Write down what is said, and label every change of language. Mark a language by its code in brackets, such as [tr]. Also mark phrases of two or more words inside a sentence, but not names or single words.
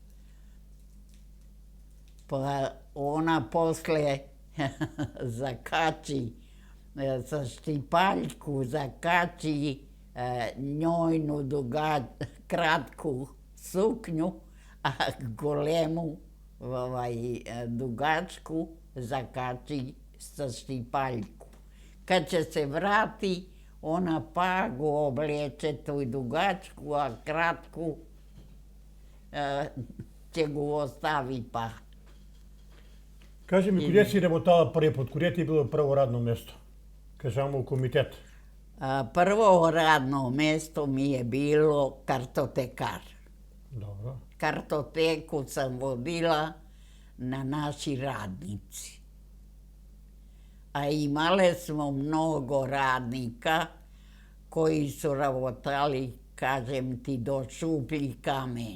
[sr] Pa ona posle zakači sa štipaljku, zakači njojnu kratku suknju, a golemu dugačku zakači sa štipaljku. Kad će se vrati, ona pagu obleče tu dugačku, a kratku će gu ostavi pa. [mk] Кажи ми, куде си работала први пат? Куде ти е било прво радно место? [sr] Кажamo u komitet. Prvo radno mesto mi je bilo kartotekar. Dobro. Kartoteku sam vodila na naši radnici. A imale smo mnogo radnika koji su rabotali, kažem ti, do šuplji kamen.